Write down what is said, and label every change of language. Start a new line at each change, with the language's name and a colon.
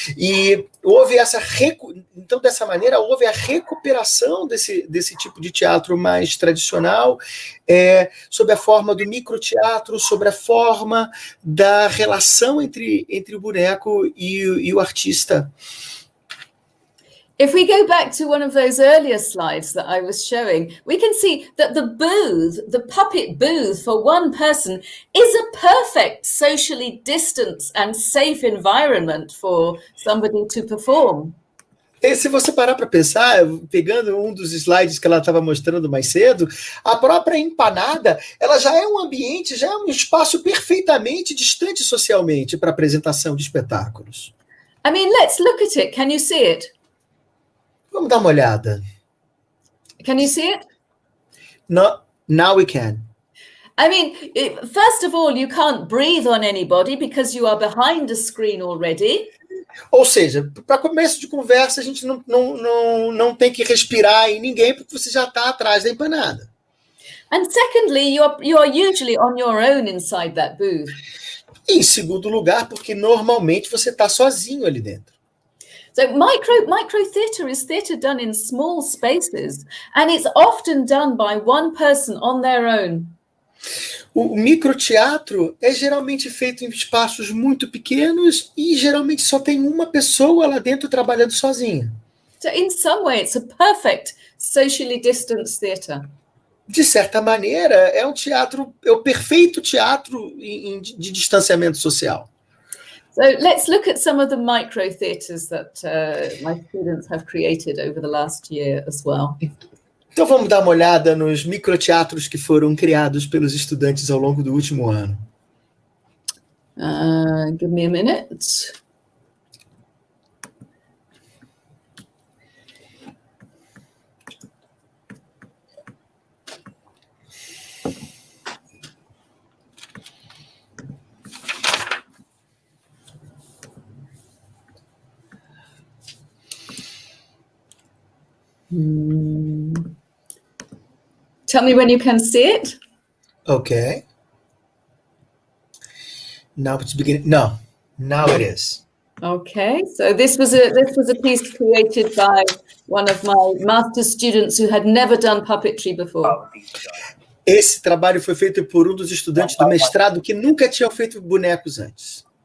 Portuguese: E houve então dessa maneira houve a recuperação desse tipo de teatro mais tradicional, sob a forma do microteatro, sobre a forma da relação entre o boneco e o artista.
English: If we go back to one of those earlier slides that I was showing, we can see that the puppet booth for one person is a perfect socially distanced and safe environment for somebody to perform.
Portuguese: E se você parar para pensar, pegando um dos slides que ela estava mostrando mais cedo, a própria empanada, ela já é um ambiente, já é um espaço perfeitamente distante socialmente para apresentação de espetáculos.
English: I mean, let's look at it. Can you see it?
Portuguese: Vamos dar uma olhada.
English: Can you see it? No, now we can. I mean, first of all, you can't breathe on anybody because you are behind a screen already.
Portuguese: Ou seja, para começo de conversa, a gente não tem que respirar em ninguém, porque você já está atrás da empanada.
English: And secondly, you're usually on your own inside that booth.
Portuguese: E em segundo lugar, porque normalmente você está sozinho ali dentro.
English: So micro theatre is theatre done in small spaces, and it's often done by one person on their own.
Portuguese: O microteatro é geralmente feito em espaços muito pequenos e geralmente só tem uma pessoa lá dentro trabalhando sozinha.
English: So in some way, it's a perfect socially distanced theatre.
Portuguese: De certa maneira, é o perfeito teatro de distanciamento social.
English: So let's look at some of the micro theatres that my students have created over the last year as well.
Portuguese: Então vamos dar uma olhada nos microteatros que foram criados pelos estudantes ao longo do último ano.
English: Give me a minute. Tell me when you can see it. Okay. Now it's beginning. No, now it is. Okay, so this was a piece created by one of my master's students who had never done puppetry before.
Portuguese: Esse trabalho foi feito por um dos estudantes do mestrado que nunca tinha feito bonecos antes.